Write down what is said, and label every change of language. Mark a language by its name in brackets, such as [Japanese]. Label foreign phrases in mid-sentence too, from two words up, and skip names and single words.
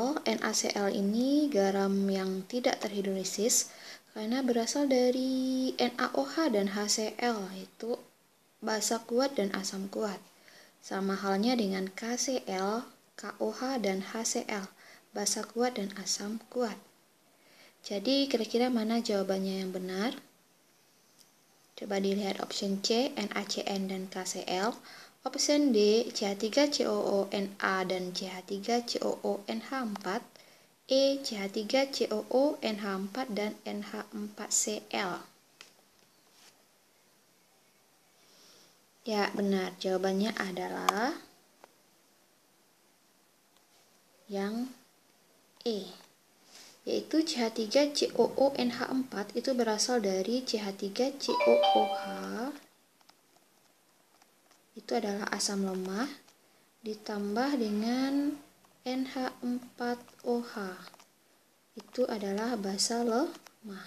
[Indonesian] NaCl ini garam yang tidak terhidrolisis karena berasal dari NaOH dan HCl, yaitu basa kuat dan asam kuat. Sama halnya dengan KCl, KOH dan HCl, basa kuat dan asam kuat. Jadi kira-kira mana jawabannya yang benar? Coba dilihat option C, NaCN dan KCl. Option D, CH3COO-Na dan CH3COO-NH4. E, CH3COO-NH4 dan NH4Cl. Ya, benar. Jawabannya adalah yang E, yaitu CH3COO-NH4 itu berasal dari CH3COOH, itu adalah asam lemah, ditambah dengan NH4OH, itu adalah basa lemah.